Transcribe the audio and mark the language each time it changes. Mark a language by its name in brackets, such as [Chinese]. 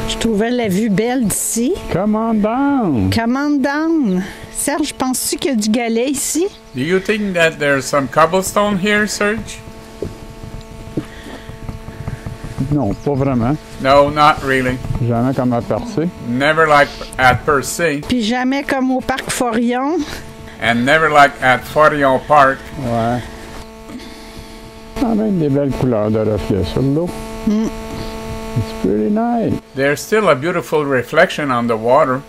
[French] Je trouvais la vue belle d'ici. [English] Come on down! Commande down. [French] Serge, penses-tu qu'il y a du galet ici? [English] Do you think that there's some cobblestone here, Serge? [French] Non, pas vraiment. [English] No, not really. [French] Jamais comme à percer. [English] Never like at Percy, [French] Puis jamais comme au parc Forion. [English] and never like at Forion Park. [French] Ouais. Quand même des belles couleurs de reflets sur l'eau. [English] It's pretty nice. There's still a beautiful reflection on the water.